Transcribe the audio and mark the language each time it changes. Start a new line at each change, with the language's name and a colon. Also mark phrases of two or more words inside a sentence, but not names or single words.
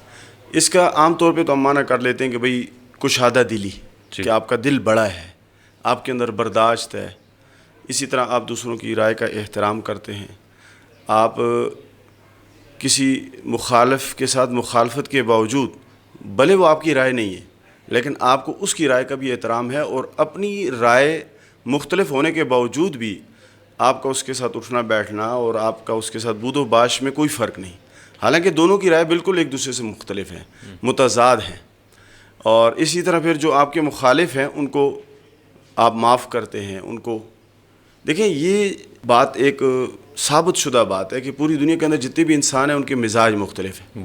Urdu: اس کا عام طور پہ تو ہم معنی کر لیتے ہیں کہ بھئی کشادہ دلی، کہ آپ کا دل بڑا ہے، آپ کے اندر برداشت ہے، اسی طرح آپ دوسروں کی رائے کا احترام کرتے ہیں، آپ کسی مخالف کے ساتھ مخالفت کے باوجود بھلے وہ آپ کی رائے نہیں ہے لیکن آپ کو اس کی رائے کا بھی احترام ہے، اور اپنی رائے مختلف ہونے کے باوجود بھی آپ کا اس کے ساتھ اٹھنا بیٹھنا اور آپ کا اس کے ساتھ بود و باش میں کوئی فرق نہیں، حالانکہ دونوں کی رائے بالکل ایک دوسرے سے مختلف ہیں، متضاد ہیں۔ اور اسی طرح پھر جو آپ کے مخالف ہیں ان کو آپ معاف کرتے ہیں، ان کو دیکھیں یہ بات ایک ثابت شدہ بات ہے کہ پوری دنیا کے اندر جتنے بھی انسان ہیں ان کے مزاج مختلف ہیں۔